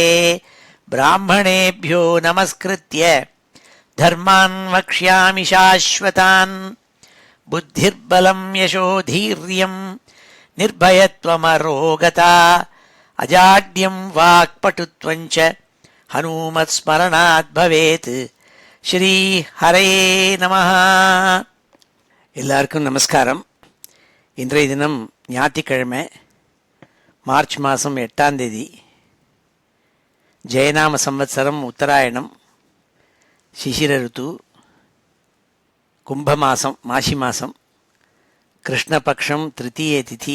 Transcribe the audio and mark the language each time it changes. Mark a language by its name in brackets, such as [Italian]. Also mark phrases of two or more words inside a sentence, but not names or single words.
[Sanskrit] ब्राह्मणेभ्यो नमस्कृत्य धर्मान् वक्ष्यामि शाश्वतान्। बुद्धिर्बलं यशोधीर्यं निर्भयत्वमरोगता अजाड्यं वाक्पटुत्वं च हनुमत्स्मरणात् भवेत्। श्री हरे नमः. [Tamil] எல்லாருக்கும் நமஸ்காரம். இன்றைய தினம் ஞாயிற்றுக்கிழமை, மார்ச் மாதம் 8ஆம் தேதி, ஜெயநாம சம்வத்சரம், உத்தராயணம், சிசிர ருத்து, கும்ப மாதம், மாசி மாதம், கிருஷ்ணபக்ஷம், திருத்தீய திதி.